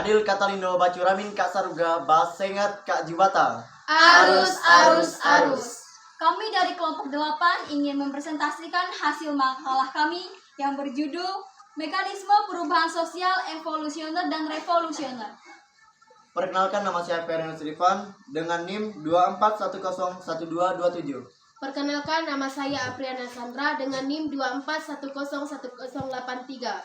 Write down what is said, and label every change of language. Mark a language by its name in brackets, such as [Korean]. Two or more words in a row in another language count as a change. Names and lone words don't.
[Batak Karo] Katalindo Bacuramin Kak Saruga Basengat Kak Jibata. Arus, arus, arus. [Indonesian] Kami dari kelompok 8 ingin mempresentasikan hasil makalah kami yang berjudul Mekanisme Perubahan Sosial Evolusioner dan Revolusioner. Perkenalkan, nama saya Ferenus Rifan dengan NIM 24101227. Perkenalkan, nama saya Apriana Sandra dengan NIM 24101083.